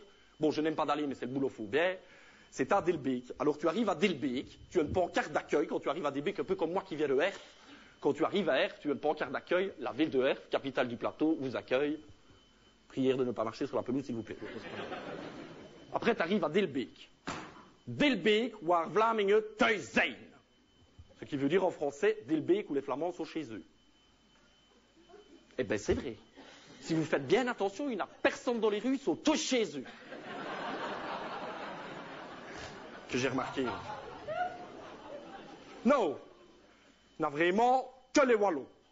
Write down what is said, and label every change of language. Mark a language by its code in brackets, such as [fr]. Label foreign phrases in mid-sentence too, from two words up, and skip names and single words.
[fr] Bon, je n'aime pas d'aller, mais c'est le boulot, faut bien. C'est à Delbeek. Alors, tu arrives à Delbeek, tu as une pancarte d'accueil quand tu arrives à Delbeek, un peu comme moi qui viens de Herf. Quand tu arrives à Herf, tu as une pancarte d'accueil. La ville de Herf, capitale du plateau, vous accueille. Prière de ne pas marcher sur la pelouse, s'il vous plaît. Après, tu arrives à Delbeek. [nl] Delbeek, waar Vlamingen thuis zijn. [fr] Ce qui veut dire en français, Delbeek où les Flamands sont chez eux. Eh bien, c'est vrai. Si vous faites bien attention, il n'y a personne dans les rues, ils sont tous chez eux. Que j'ai remarqué. Non, il n'y a vraiment que les Wallons.